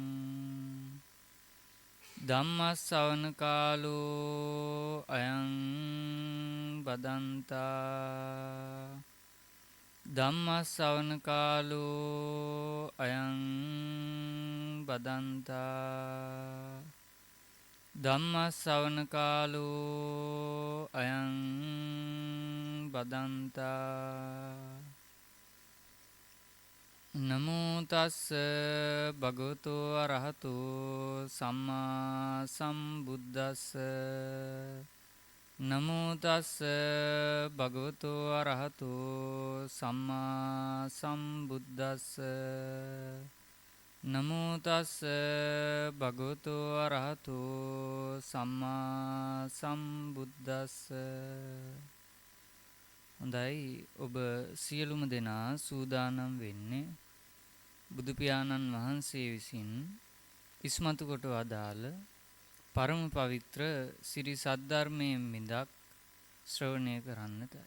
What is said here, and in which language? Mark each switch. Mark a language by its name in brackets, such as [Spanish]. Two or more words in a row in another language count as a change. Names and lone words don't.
[Pali] ධම්මස්සවන කාලෝ අයං බදන්තා ධම්මස්සවන කාලෝ අයං බදන්තා ධම්මස්සවන කාලෝ අයං බදන්තා. නමෝ තස්ස භගවතු අරහතු සම්මා සම්බුද්දස්ස. නමෝ තස්ස භගවතු අරහතු සම්මා සම්බුද්දස්ස. නමෝ තස්ස භගවතු අරහතු සම්මා සම්බුද්දස්ස. [Sinhala] හොඳයි, ඔබ සියලුම දෙනා සූදානම් වෙන්නේ බුදු පියාණන් වහන්සේ විසින් ඉස්මතු කොට වදාළ පරම පවිත්‍ර සිරි සද්ධර්මයෙන් මිදක් ශ්‍රවණය කරන්නටයි.